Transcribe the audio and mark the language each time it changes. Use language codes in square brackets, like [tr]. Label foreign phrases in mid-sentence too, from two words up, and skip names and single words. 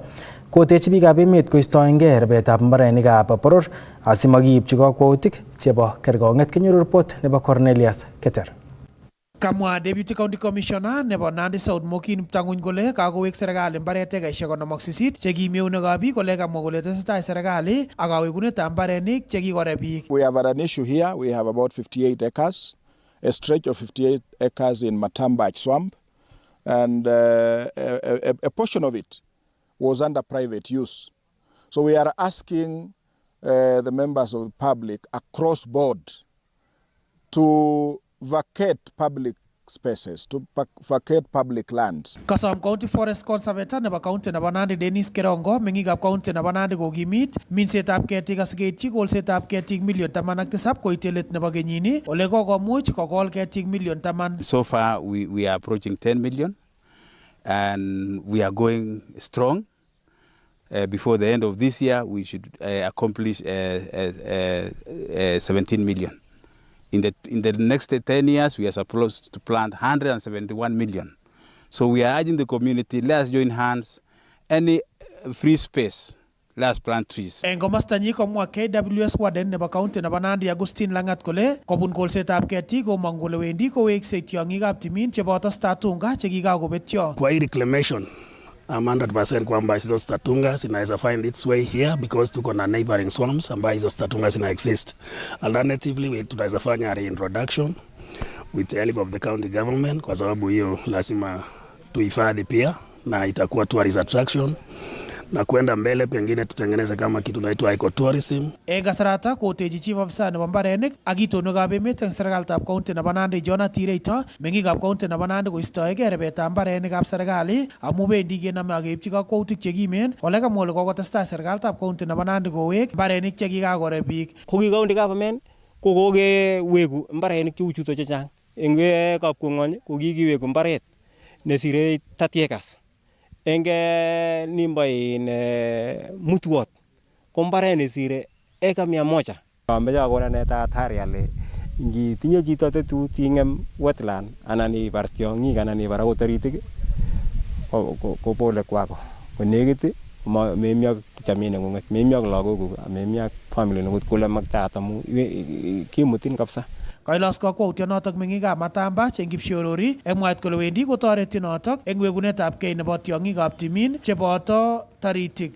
[kln] Kotechi biikab emet koistoengei rebetab mbarenikab boror asimakiipchi kakwautik chebo kerkong'et. Kenyoru report nebo Cornelius Keter. Kamwa [en] Deputy County Commissioner [kln] nebo Nandi South Mokin Tanguny kole kakowek serikali mbaret ekaishek 58 chekimi eunekab biik kole kamwa kole tesetai serikali ak kawekunetab mbarenik chekikorep biik. [en] We have an issue here. We have about 58 acres, a stretch of 58 acres in Matambach swamp, and a portion of it was under private use. So we are asking the members of the public across board to vacate public spaces, to vacate public lands. [kln] Kasom [en] County Forest Conservator [kln] nebo County nebo Nandi Dennis Kerongo meng'ikab County nebo Nandi kokimit minsetab ketik asikeityi kolsetab ketik million 17 koite let nebo kenyini ole kokomuch kokol ketik million 10. [en] So far we are approaching 10 million and we are going strong. Before the end of this year we should accomplish 17 million. In the next 10 years, we are supposed to plant 171 million. So we are urging the community, let's join hands. Any free space, let's plant trees. [kln] En komosta nyi komwa KWS Warden nebo County nebo Nandi Agustin Langat kole kobun kolsetab ketik komong kole wendi koweksei tiong'ikab timin cheboto statunga chekikakobetyo. [sw] Kwa hii reclamation, I'm 100% kwamba hizo statunga zinaweza [en] find its way here because [sw] tuko na [en] neighboring swamps [sw] ambayo hizo statunga zina exist. Alternatively, tunaweza fanya reintroduction [en] with the help of the county government [sw] kwa sababu hiyo lazima tuhifadhi pia na itakuwa [en] tourist attraction. [sw] Na kwenda mbele pengine tutengeneze kama kitu naitwa ecotourism. [kln] Kasarata kotechi [en] Chief Officer [kln] nebo mbarenik ak itonwekab emet eng serikalitab County nebo Nandi John Atireito meng'ikab County nebo Nandi koistoegei rebetab mbarenikab serikali amu bendi kenome ak keipchi kakwautik chekimen ole kamwa kole kokotestai serikalitab County nebo Nandi kowek mbarenik chekikakorep biik. Koki [en] county government [kln] kokokewegu mbarenik cheu chuto chechang eng kapkong'ony kokikiwegu mbaret nesire 30 acres. Enge nimbo in Mutuot ko mbaret nesire eka 100. Ameche akona neta hatari ale ngitinye chito tetut ing'em wetland anan ibar tiong'ik anan ibar akot taritik ko pole kwako. Konekit memi ak chamin neng'ung'et, memi ak lagokuk, memi ak family neng'ung kole maktaat amu kimutin kabisa. Kailos kakwautyonotok meng'ikab Matambach eng Kipshorori eng mwaet kole wendi kotoreti notok eng wekunetab kei nebo tiong'ikab timin cheboto taritik.